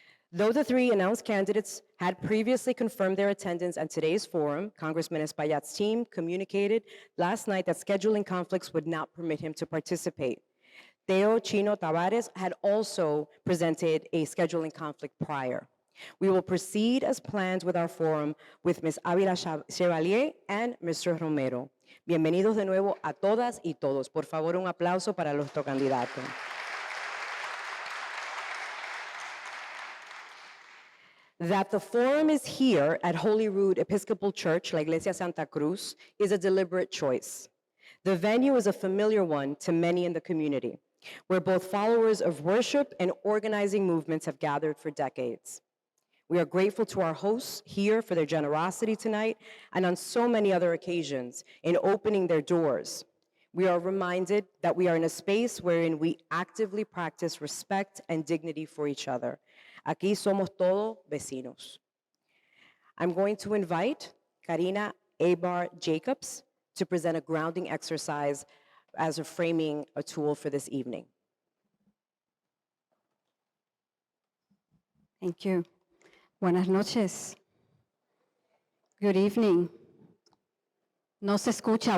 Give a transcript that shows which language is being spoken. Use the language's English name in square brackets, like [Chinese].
[English] Though the three announced candidates had previously confirmed their attendance at today's forum, Congressman Espalillat's team communicated last night that scheduling conflicts would not permit him to participate. Theo, Chino, Tavarez had also presented a scheduling conflict prior. We will proceed as planned with our forum with Ms. Avila Chevalier and Mr. Romero. [Spanish] Bienvenidos de nuevo a todas y todos. Por favor, un aplauso para los candidatos. [English] That the forum is here at Holyrood Episcopal Church, La Iglesia Santa Cruz, is a deliberate choice. The venue is a familiar one to many in the community, where both followers of worship and organizing movements have gathered for decades. We are grateful to our hosts here for their generosity tonight and on so many other occasions in opening their doors. We are reminded that we are in a space wherein we actively practice respect and dignity for each other. [Spanish] Aquí somos todos vecinos. [English] I'm going to invite Karina Abar Jacobs to present a grounding exercise as a framing a tool for this evening. Thank you. [Spanish] Buenas noches. [English] Good evening. [Spanish] No se escucha.